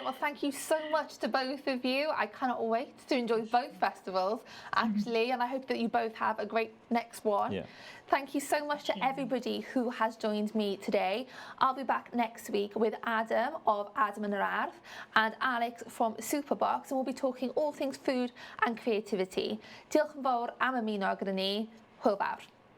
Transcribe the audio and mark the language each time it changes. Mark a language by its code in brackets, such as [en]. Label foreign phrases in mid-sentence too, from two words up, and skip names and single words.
[en] Well, thank you so much to both of you. I cannot wait to enjoy both festivals, actually, and I hope that you both have a great next one. Yeah. Thank you so much to everybody who has joined me today. I'll be back next week with Adam of Adam and Rhwydwaith and Alex from Superbox, and we'll be talking all things food and creativity. [cy] Diolch yn fawr am ymuno gyda ni. Hwyl fawr.